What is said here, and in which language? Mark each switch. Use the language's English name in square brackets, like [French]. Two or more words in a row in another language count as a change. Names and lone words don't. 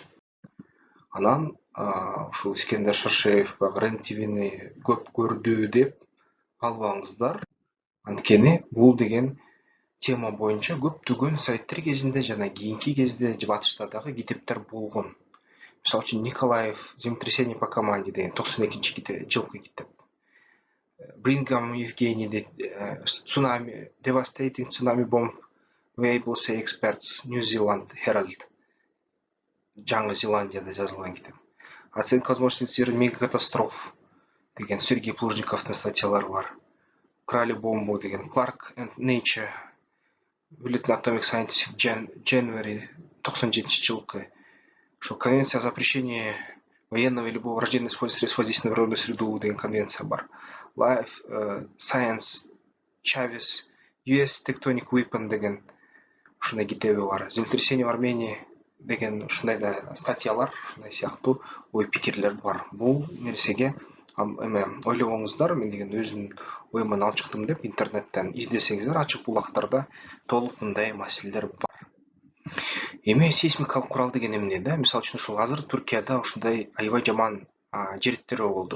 [Kyrgyz] Анан ушул Искендер Шаршеев баягы РЕН-ТВни көп көрдү деп албаңыздар. Анткени бул деген тема боюнча көптөгөн советтер кезинде жана кийинки кезде батышта дагы китептер болгон. Мисалы үчүн Николаев «Землетрясение по команде» деген 92 жылкы китеп. Брингам Евгений «Цунами», «Devastating Tsunami Bomb», «Able Say Experts», New Zealand Herald. Жаңы Зеландияда жазылган китеп. «Оценка возможности мегакатастроф» деген Сергей Плужниковдун статьялары бар. «Украли бомбу» деген Clark and Nature, Bulletin Atomic Scientific January 97 жылкы. [Russian] Что конвенция о запрещении военного и любого враждебного использования средств воздействия на природную среду [Kyrgyz] деген конвенция бар. Life Science Chavez US Tectonic Weapon деген ушундай китеби бар. Землетрясение в Армении деген ушундай да статьялар, ушундай сыяктуу ой пикирлер бар. Бул нерсеге ойлобоңуздар, мен деген өзүмдүн оюман алып чыктым деп интернеттен издесеңиздер, ачык булактарда толук мындай маселелер бар. Эми сейсмикалык курал деген эмне да? Мисалы үчүн ушул азыр Түркияда ушундай аябай жаман жер титирөө болду.